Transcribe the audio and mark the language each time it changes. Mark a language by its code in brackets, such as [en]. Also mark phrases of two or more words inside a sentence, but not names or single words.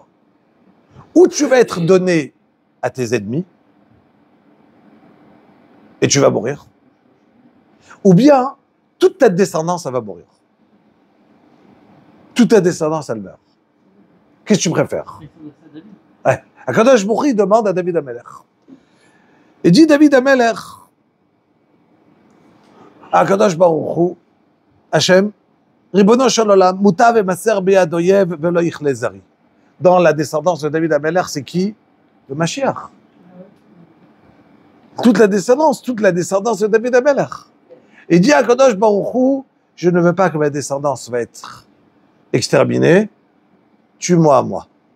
[fr] Ou tu vas être donné à tes ennemis et tu vas mourir. Ou bien, toute ta descendance, elle va mourir. Toute ta descendance, elle meurt. Qu'est-ce que tu préfères? Ouais. [he] הקדוש ברוך הוא [fr] demande à David HaMelech. Il dit [he] דוד המלך, הקדוש ברוך הוא, השם, ריבונו של עולם, מוטב אמסר ביד אויב ולא יכלה זרעי. [fr] Dans la descendance de David HaMelech, c'est qui? Le Mashiach. Toute la descendance de David HaMelech. Il dit à [he] הקדוש ברוך הוא, [fr] je ne veux pas que ma descendance va être exterminée, tue-moi à moi.